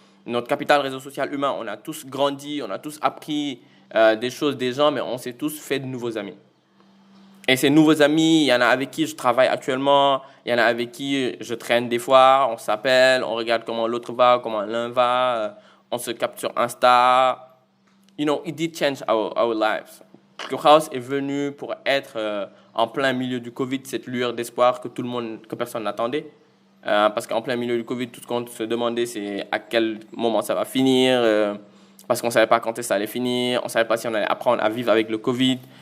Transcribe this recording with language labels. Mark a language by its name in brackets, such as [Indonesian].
[French] Notre capital réseau social humain. On a tous grandi, on a tous appris des choses des gens, mais on s'est tous fait de nouveaux amis. Et ces nouveaux amis, il y en a avec qui je travaille actuellement, il y en a avec qui je traîne des fois, on s'appelle, on regarde comment l'autre va, comment l'un va, on se capte sur Insta. [English] You know, it did change our lives. [French] Clubhouse est venu pour être en plein milieu du Covid, cette lueur d'espoir que personne n'attendait. Parce qu'en plein milieu du Covid, tout ce qu'on se demandait, c'est à quel moment ça va finir, parce qu'on ne savait pas quand ça allait finir, on ne savait pas si on allait apprendre à vivre avec le Covid.